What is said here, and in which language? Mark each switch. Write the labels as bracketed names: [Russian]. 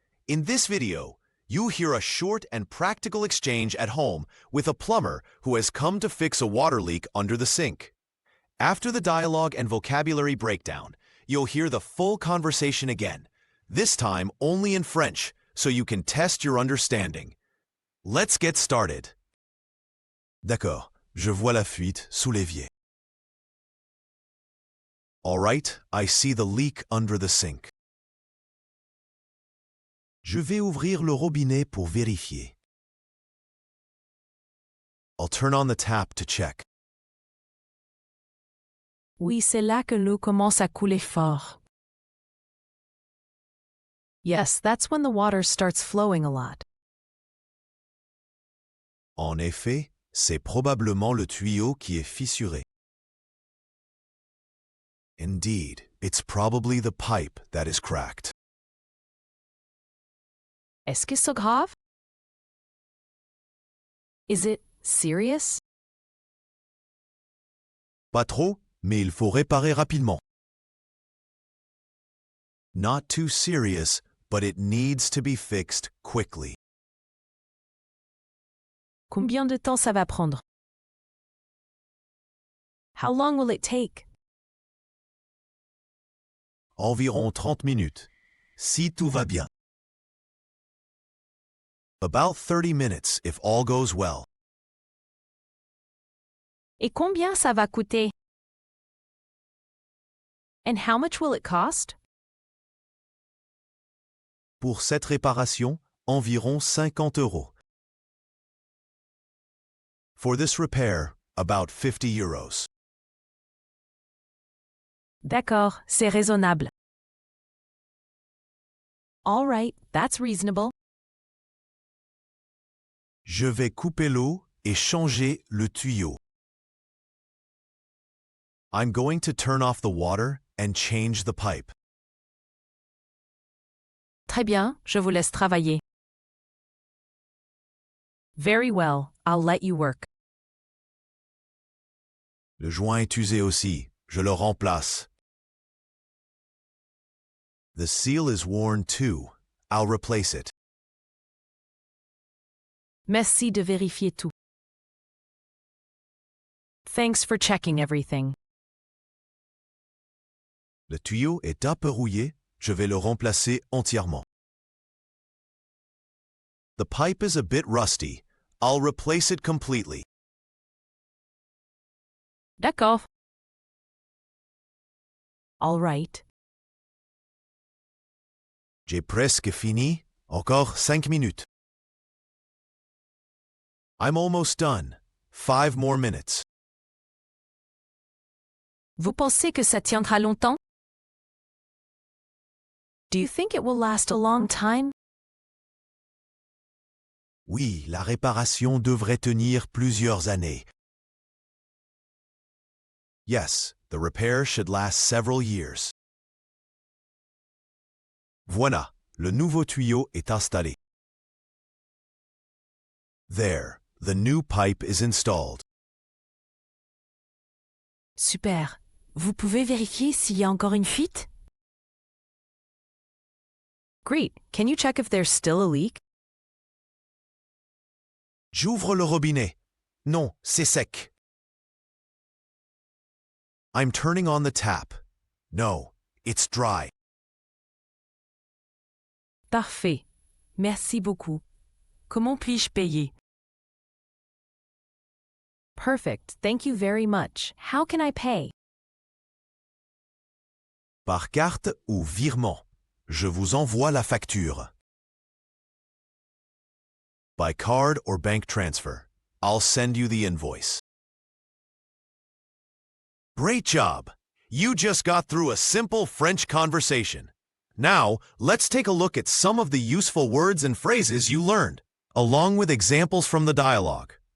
[English] In this video, you hear a short and practical exchange at home with a plumber who has come to fix a water leak under the sink. After the dialogue and vocabulary breakdown, you'll hear the full conversation again, this time only in French, so you can test your understanding. Let's get started. [French] D'accord, je vois la fuite sous l'évier. [English] All right, I see the leak under the sink. [French] Je vais ouvrir le robinet pour vérifier. [English] I'll turn on the tap to check. [French] Oui, c'est là que l'eau commence à couler fort. [English] Yes, that's when the water starts flowing a lot. [French] En effet, c'est probablement le tuyau qui est fissuré. [English] Indeed, it's probably the pipe that is cracked. [French] Est-ce que c'est grave? [English] Is it serious? [French] Pas trop, mais il faut réparer rapidement. [English] Not too serious, but it needs to be fixed quickly. [French] Combien de temps ça va prendre? [English] How long will it take? [French] Environ 30 minutes, si tout va bien. [English] About 30 minutes if all goes well. [French] Et combien ça va coûter? [English] And how much will it cost? [French] Pour cette réparation, environ 50 euros. [English] For this repair, about 50 euros. [French] D'accord, c'est raisonnable. [English] All right, that's reasonable. [French] Je vais couper l'eau et changer le tuyau. [English] I'm going to turn off the water and change the pipe. [French] Très bien, je vous laisse travailler. [English] Very well, I'll let you work. [French] Le joint est usé aussi. Je le remplace. [English] The seal is worn too. I'll replace it. [French] Merci de vérifier tout. [English] Thanks for checking everything. [French] Le tuyau est un peu rouillé. Je vais le remplacer entièrement. [English] The pipe is a bit rusty. I'll replace it completely. [French] D'accord. [English] All right. [French] J'ai presque fini. Encore 5 minutes. [English] I'm almost done. 5 more minutes. [French] Vous pensez que ça tiendra longtemps? [English] Do you think it will last a long time? [French] Oui, la réparation devrait tenir plusieurs années. [English] Yes, the repair should last several years. [French] Voilà, le nouveau tuyau est installé. [English] There, the new pipe is installed. [French] Super. Vous pouvez vérifier s'il y a encore une fuite? [English] Great. Can you check if there's still a leak? [French] J'ouvre le robinet. Non, c'est sec. [English] I'm turning on the tap. No, it's dry. [French] Parfait. Merci beaucoup. Comment puis-je payer? [English] Perfect. Thank you very much. How can I pay? [French] Par carte ou virement. Je vous envoie la facture. [English] By card or bank transfer. I'll send you the invoice. Great job! You just got through a simple French conversation. Now, let's take a look at some of the useful words and phrases you learned, along with examples from the dialogue.